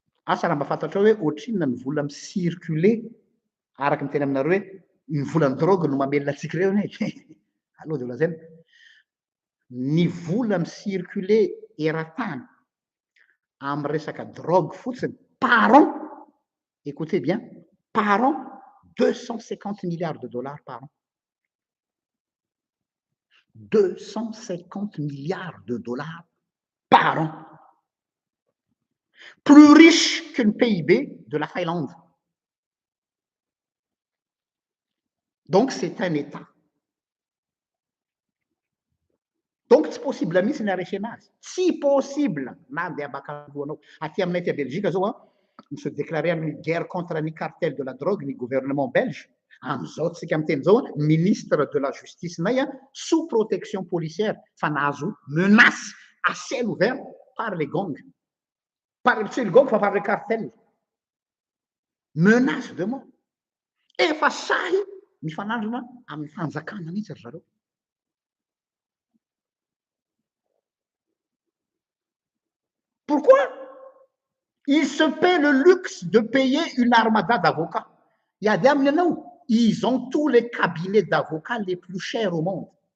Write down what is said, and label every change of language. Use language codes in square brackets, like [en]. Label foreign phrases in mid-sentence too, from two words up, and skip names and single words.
[mg] asa raha mba fantatra hoe ohatrinona ny vola micircule araka ny teny aminareo hoe ny volan'ny drogue no mamelona antsika ireo ne aloha de lazaina ny vola micircule eran-tany amin'ny resaka drogue fotsiny [fr] par an, écoutez bien, par an 250 milliards de dollars par an. 250 milliards de dollars par an. Plus riche qu'une PIB de la Thaïlande. Donc c'est un État. [mg] Donc tsy possible mihitsy ny aresena azy. Tsy possible na andeha abakavoanao. Aty aminay ty [fr] Belgique zao se déclarer une guerre contre les cartels de la drogue ny gouvernement belge. [mg] Am'izao tsika miteny zao [fr] ministre de la justice [mg] nay [fr] sous protection policière [mg] fa nahazo [fr] menace à ciel ouvert par les gangs. Tsy le gang fa par les cartels. Menace de mort. [mg] Efa sahy mifanandrina amin'ny fanjakana mihitsy ry zareo. [fr] Pourquoi? Ils se paient le luxe de payer une armada d'avocats. Il y a des gens, ils ont tous les cabinets d'avocats les plus chers au monde.